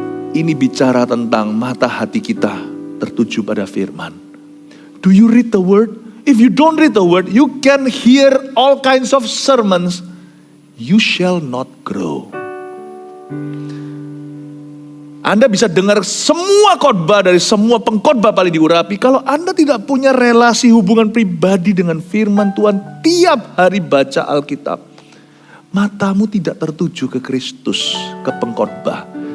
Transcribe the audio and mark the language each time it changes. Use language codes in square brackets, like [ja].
[id] Ini bicara tentang mata hati kita tertuju pada firman. [en] Do you read the word? If you don't read the word, you can hear all kinds of sermons. You shall not grow. [id] Anda bisa dengar semua khotbah dari semua pengkhotbah paling diurapi. Kalau Anda tidak punya relasi hubungan pribadi dengan firman Tuhan, tiap hari baca Alkitab, matamu tidak tertuju ke Kristus, ke pengkhotbah.